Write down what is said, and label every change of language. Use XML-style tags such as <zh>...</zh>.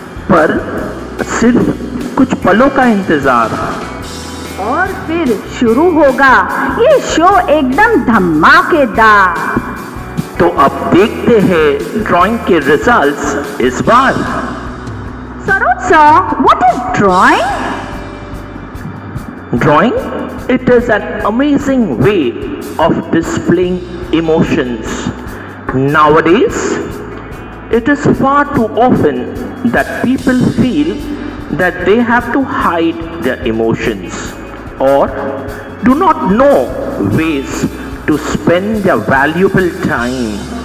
<hi>पर सिर्फ कुछ पलों का इंतजार, और फिर शुरू होगा ये शो एकदम धमाकेदार। तो अब देखते हैं ड्राइंग के रिजल्ट्स इस बार।</hi> <en>Saroj sir, what is drawing? Drawing, it is an amazing way of displaying emotions. Nowadays, it is far too often that people feel that they have to hide their emotions or do not know ways to spend their valuable time.</en>